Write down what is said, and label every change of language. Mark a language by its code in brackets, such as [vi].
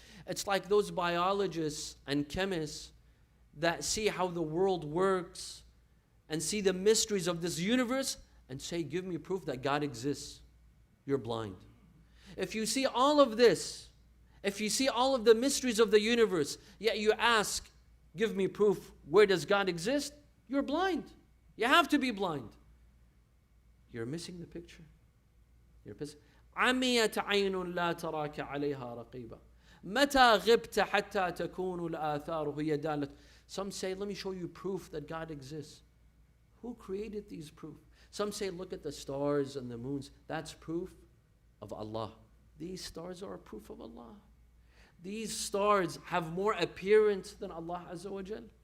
[en] It's like those biologists and chemists that see how the world works and see the mysteries of this universe and say, give me proof that God exists. You're blind. If you see all of this, if you see all of the mysteries of the universe, yet you ask, give me proof, where does God exist? You're blind. You have to be blind. You're missing the picture. You're missing. [ar] عميت عين لا تراك عليها رقيبة متى غبت حتى تكون الآثار هي دالة. [en] Some say, let me show you proof that God exists. Who created these proof? Some say, look at the stars and the moons. That's proof of Allah. These stars are a proof of Allah. These stars have more appearance than Allah Azza wa Jal.